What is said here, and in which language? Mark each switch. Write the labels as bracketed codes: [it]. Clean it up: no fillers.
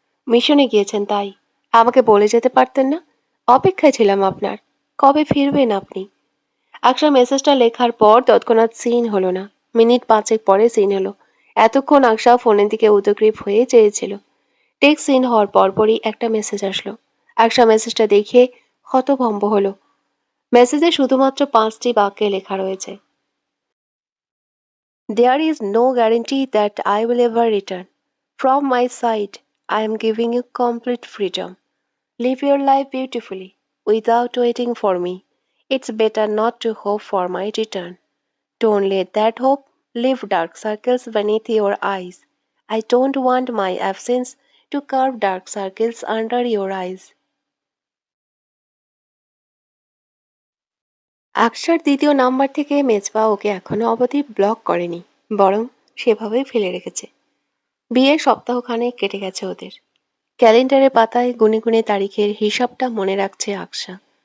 [bn] মিশনে গিয়েছেন তাই? আমাকে বলে যেতে পারতেন না? অপেক্ষায় ছিলাম আপনার। কবে ফিরবেন আপনি? আকশা মেসেজটা লেখার পর তৎক্ষণাৎ সিন হলো না। মিনিট ৫ পরে সিন হলো। এতক্ষণ আকশা ফোনের দিকে উদগ্রীব হয়ে চেয়েছিল। টেক্সট সিন হওয়ার পরপরই একটা মেসেজ আসলো। আকশা মেসেজটা দেখে হতভম্ব হলো। মেসেজে শুধুমাত্র ৫টি বাক্যে লেখা রয়েছে, [en] There is no guarantee that I will ever return. From my side, I am giving you complete freedom. Live your life beautifully, without waiting for me. It's better not to hope for my return. Don't let that hope leave dark circles beneath your eyes. I don't want my absence to carve dark circles under your eyes. [bn] আকশার দ্বিতীয় number থেকে মেজবা ওকে এখনো অবধি block করেনি, বরং সেভাবেই ফেলে রেখেছে। বিয়ের সপ্তাহখানেক কেটে গেছে ওদের। ক্যালেন্ডারের পাতায় গুনে গুনে তারিখের হিসাবটা মনে রাখছে আকশা।